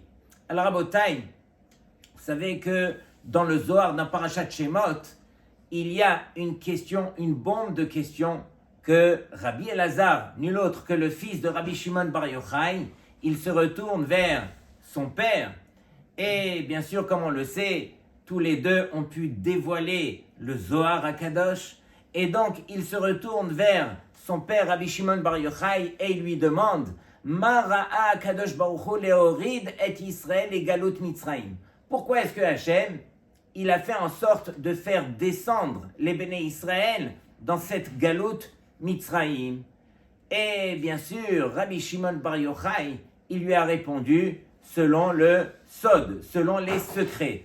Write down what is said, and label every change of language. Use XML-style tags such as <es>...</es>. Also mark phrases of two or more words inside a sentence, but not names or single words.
<fr>Alors Rabotai, vous savez que dans le Zohar, dans Parashat Shemot, il y a une question, une bombe de questions que Rabbi Elazar, nul autre que le fils de Rabbi Shimon Bar Yochai, il se retourne vers son père. Et bien sûr, comme on le sait, tous les deux ont pu dévoiler le Zohar HaKadosh. Et donc, il se retourne vers son père Rabbi Shimon Bar Yochai et il lui demande</fr> <he>מה ראה הקדוש ברוך הוא להוריד את ישראל בגלות מצרים.</he> <fr>Pourquoi est-ce que Hachem, il a fait en sorte de faire descendre les Béné Israël dans cette</fr> <he>גלות מצרים?</he> <fr>Et bien sûr, Rabbi Shimon Bar Yochai, il lui a répondu selon le Sod, selon les secrets.</fr>